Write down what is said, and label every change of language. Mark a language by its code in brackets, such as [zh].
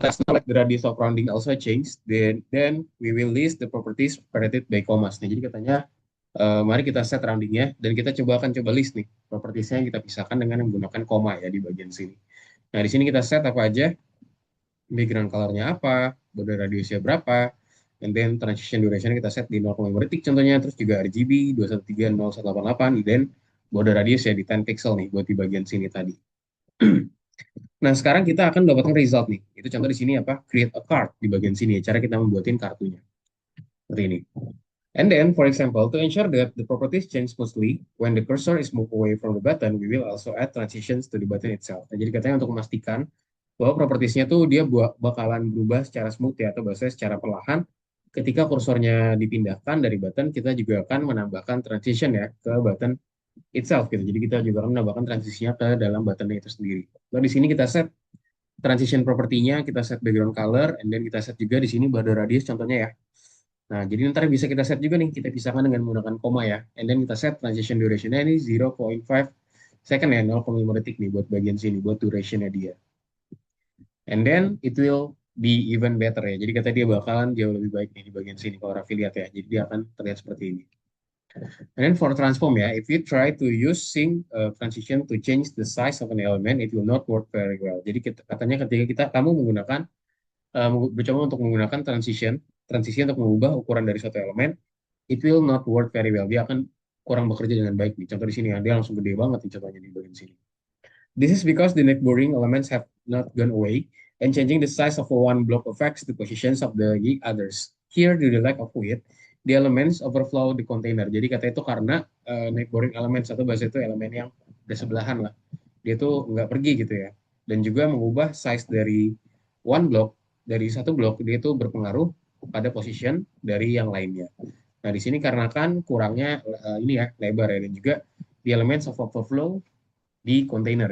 [en] Let's not let the radius of rounding also change. Then we will list the properties separated by commas. [id] Nih, jadi katanya mari kita set roundingnya dan kita coba list nih propertiesnya yang kita pisahkan dengan menggunakan koma ya di bagian sini. Nah di sini kita set apa aja, background colornya apa, border radiusnya berapa, and then transition duration kita set di 0,5 detik contohnya, terus juga RGB 2130188, dan border radius ya di 10 pixel nih buat di bagian sini tadi. Nah, sekarang kita akan mendapatkan result nih. Itu contoh di sini apa? Create a card di bagian sini ya, cara kita membuatin kartunya. Seperti ini. [en] And then, for example, to ensure that the properties change smoothly, when the cursor is moved away from the button, we will also add transitions to the button itself. [id] Nah, jadi katanya untuk memastikan bahwa propertiesnya tuh dia bakalan berubah secara smooth ya, atau bahasanya secara perlahan. Ketika kursornya dipindahkan dari button, kita juga akan menambahkan transition ya ke button itself gitu. Jadi kita juga akan menambahkan transisinya ke dalam button itu sendiri. Nah, di sini kita set transition propertinya, kita set background color, and then kita set juga di sini border radius contohnya ya. Nah, jadi ntar bisa kita set juga nih, kita pisahkan dengan menggunakan koma ya. And then kita set transition duration-nya ini 0,5 second ya, 0,5 detik nih buat bagian sini, buat duration-nya dia. [en] And then it will be even better [id] ya. Jadi kata dia bakalan jauh lebih baik nih di bagian sini kalau Raffi lihat ya. Jadi dia akan terlihat seperti ini. [en] And then for transform ya, if you try to use sync transition to change the size of an element, it will not work very well. [id] Jadi katanya ketika kamu menggunakan mencoba untuk menggunakan transisi untuk mengubah ukuran dari suatu elemen, [en] it will not work very well. [id] Dia akan kurang bekerja dengan baik nih. Contoh di sini ya, dia langsung gede banget nih contohnya di bagian sini. [en] This is because the net boring elements have not gone away, and changing the size of one block affects the positions of the others. Here, due to the lack of weight, the elements overflow the container. [id] Jadi kata itu karena net boring elements atau bahasa itu elemen yang bersebelahan lah. Dia tuh nggak pergi gitu ya. Dan juga mengubah size dari one block, dari satu blok, dia itu berpengaruh pada position dari yang lainnya. Nah, di sini karena kan kurangnya ini ya, lebar ya, dan juga [en] the elements of overflow [id] di kontainer.